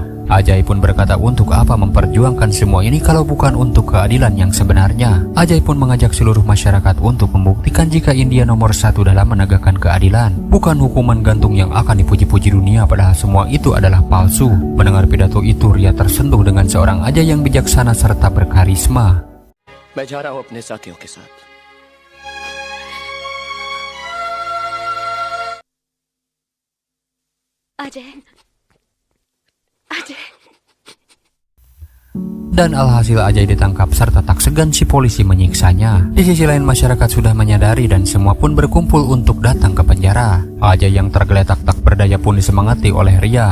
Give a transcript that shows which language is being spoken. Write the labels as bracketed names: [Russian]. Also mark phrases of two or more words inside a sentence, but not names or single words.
[Indonesian] Ajay pun berkata untuk apa memperjuangkan semua ini kalau bukan untuk keadilan yang sebenarnya. Ajay pun mengajak seluruh masyarakat untuk membuktikan jika India nomor 1 dalam menegakkan keadilan. Bukan hukuman gantung yang akan dipuji-puji dunia, padahal semua itu adalah palsu. Mendengar pidato itu, Ria tersentuh dengan seorang Ajay yang bijaksana serta berkarisma. [Hindi] मैं जा रहा हूं अपने साथियों के साथ. Ajay. [Indonesian] Dan alhasil Ajay ditangkap serta tak segan si polisi menyiksanya. Di sisi lain masyarakat sudah menyadari dan semua pun berkumpul untuk datang ke penjara. Ajay yang tergeletak tak berdaya pun disemangati oleh Ria.